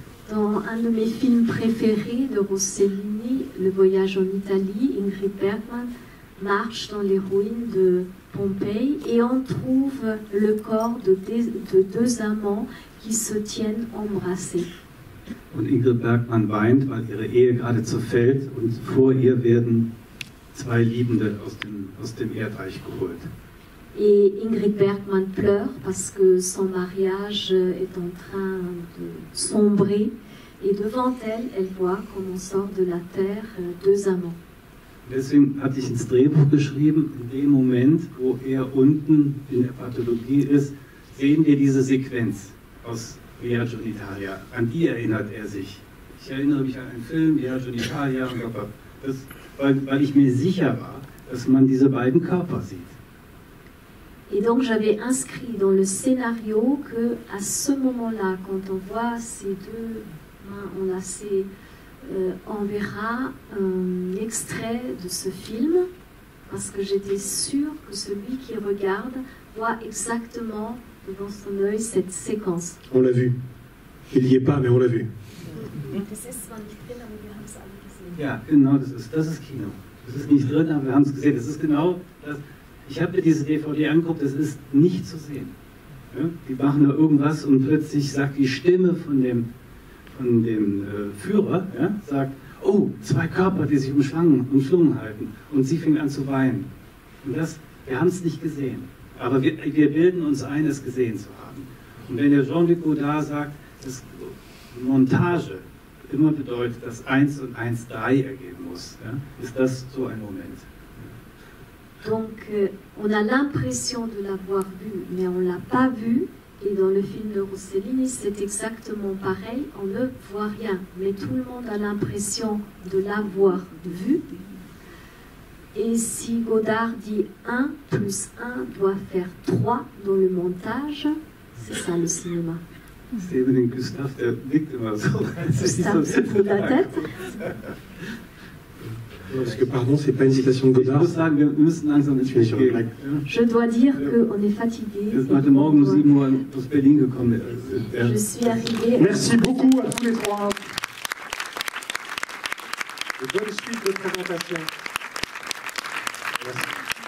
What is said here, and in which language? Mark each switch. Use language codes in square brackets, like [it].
[fr] Dans un de mes films préférés de Rossellini, Le Voyage en Italie, Ingrid Bergman marche dans les ruines de Pompéi et on trouve le corps de deux amants qui se tiennent embrassés. [de] Und Ingrid Bergman weint, weil ihre Ehe gerade zerfällt und vor ihr werden zwei Liebende aus dem Erdreich geholt. [fr] Et Ingrid Bergman pleure parce que son mariage est en train de sombrer et devant elle, elle voit comme on sort de la terre deux amants. [de] Deswegen hatte ich ins Drehbuch geschrieben, in dem Moment, wo er unten in der Pathologie ist, sehen wir diese Sequenz aus Viaggio in Italia. An die erinnert er sich. Ich erinnere mich an einen Film, Viaggio in Italia, weil ich mir sicher war, dass man diese beiden Körper sieht. [fr] Et donc j'avais inscrit dans le scénario que à ce moment-là, quand on voit ces deux mains enlacées, on verra un extrait de ce film, parce que j'étais sûre que celui qui regarde voit exactement devant son œil cette séquence. On l'a vu. Il n'y est pas, mais on l'a vu. [de] Ja, genau, das ist Kino. Das ist nicht drin, aber wir haben es gesehen. Das ist genau das. Ich habe mir diese DVD angeguckt, das ist nicht zu sehen. Ja? Die machen da irgendwas und plötzlich sagt die Stimme von dem Führer, ja, sagt, oh, zwei Körper, die sich umschlungen halten. Und sie fing an zu weinen. Und das, wir haben es nicht gesehen. Aber wir bilden uns ein, es gesehen zu haben. Und wenn der Jean-Luc Godard sagt, dass Montage immer bedeutet, dass 1 und 1 3 ergeben muss, ja, ist das so ein Moment. [fr] Donc on a l'impression de l'avoir vu, mais on ne l'a pas vu. Et dans le film de Rossellini, c'est exactement pareil, on ne voit rien. Mais tout le monde a l'impression de l'avoir vu. Et si Godard dit 1 plus 1 doit faire 3 dans le montage, c'est ça le cinéma. C'est [de] eben Gustave, der nickt immer so. [fr] Gustave se fout la tête. Parce que, pardon, c'est pas une citation de Godard. Je dois dire qu'on est fatigué. [de] Heute Morgen um 7 Uhr aus Berlin gekommen. [fr] Je suis arrivée. Merci beaucoup à tous les trois. De bonne suite de présentation. Merci.